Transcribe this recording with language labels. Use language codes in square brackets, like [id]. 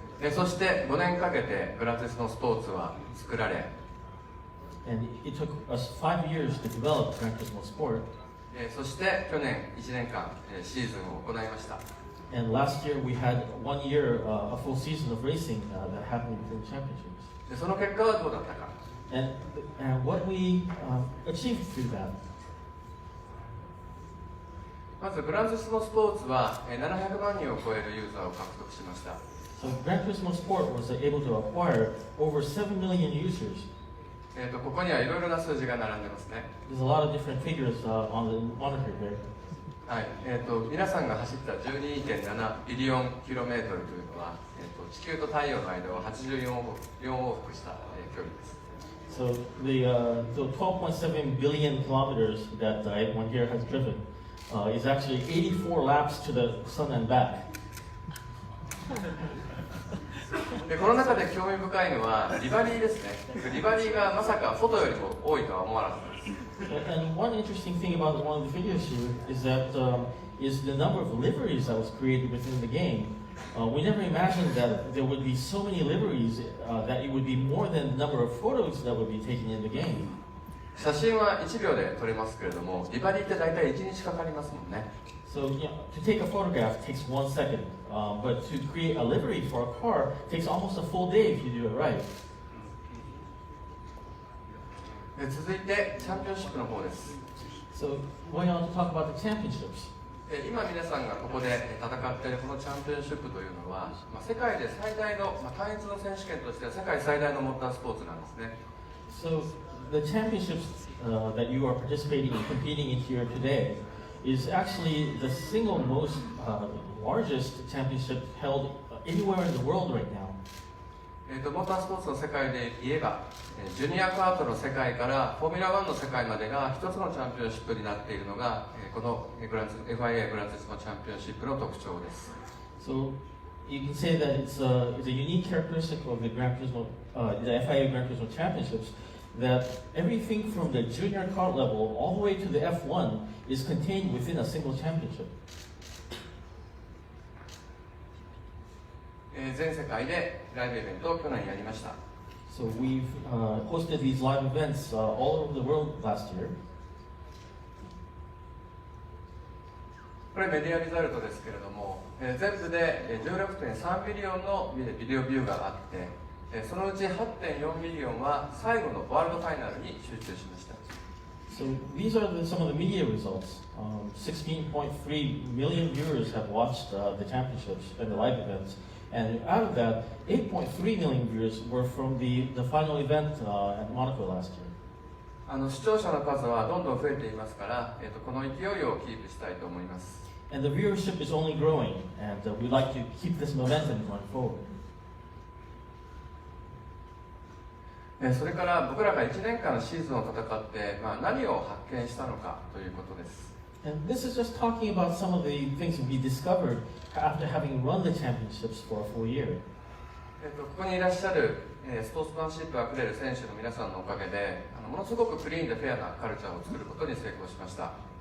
[ja] そして5年かけてグランツーリスモスポーツは作られ、 [en] And it took us 5 years to develop Gran Turismo Sport. [ja] そして去年1年間シーズンを行いました。 [en] And last year we had 1 year, a full season of racing that happened within championships. [ja] その結果はどうだったか。 [en] And what we achieved through that. [ja] まずグランツーリスモスポーツは700万人を超えるユーザーを獲得しました。 [en] So Gran Turismo Sport was able to acquire over 7 million users. [ja] ここにはいろいろな数字が並んでますね。 [en] There's a lot of different figures on the monitor here. [ja] はい、皆さんが走った 12.7 ビリオンキロメートルというのは、地球と太陽の間を84往復した、距離です。 [en] So the 12.7 billion kilometers that everyone here has driven is actually 84 laps to the sun and back. [ja] でこの中で興味深いのはリバリーですね。リバリーがまさかフォトよりも多いとは思わなかったです。 [en] And one interesting thing about one of the figures here is that is the number of liveries that was created within the game. We never imagined that there would be so many liveries that it would be more than the number of photos that would be taken in the game. [ja] 写真は1秒で撮れますけれども、リバリーって大体1日かかりますもんね。 [en] So to take a photograph takes 1 second, but to create a livery for a car takes almost a full day if you do it right. [ja] 続いてチャンピオンシップの方です。 [en] So going on to talk about the championships. [ja] 今皆さんがここで戦っているこのチャンピオンシップというのは、世界で最大の、単一の選手権としては世界最大のモータースポーツなんですね。 [en] So the championships that you are participating in, competing in here today, is actually the single most largest championship held anywhere in the world right now. [ja] モータースポーツの世界で言えば、ジュニアカートの世界からフォーミュラ1の世界までが一つのチャンピオンシップになっているのが、このFIA グランツリスモチャンピオンシップの特徴です。 [en] So you can say that it's a unique characteristic of the Gran Turismo, the FIA Gran Turismo Championships, that everything from the junior kart level all the way to the F1 is contained within a single championship. [ja] 全世界でライブイベントを去年やりました。 [en] So we've hosted these live events all over the world last year. [ja] これメディアリザルトですけれども、全部で 16.3 ミリオンのビデオビューがあって、そのうち 8.4 ミリオンは最後のワールドファイナルに集中しました。 [en] So these are some of the media results. 16.3 million viewers have watched the championships and the live events. And out of that, 8.3 million viewers were from the final event at Monaco last year. [ja] 視聴者の数はどんどん増えていますから、この勢いをキープしたいと思います。 [en] And the viewership is only growing, and we'd like to keep this momentum going forward. [ja] それから僕らが1年間のシーズンを戦って、何を発見したのかということです。 [en] And this is just talking about some of the things we discovered after having run the championships for a full year. [ja] ここにいらっしゃるスポーツマンシップあふれる選手の皆さんのおかげで、ものすごくクリーンでフェアなカルチャーを作ることに成功しました。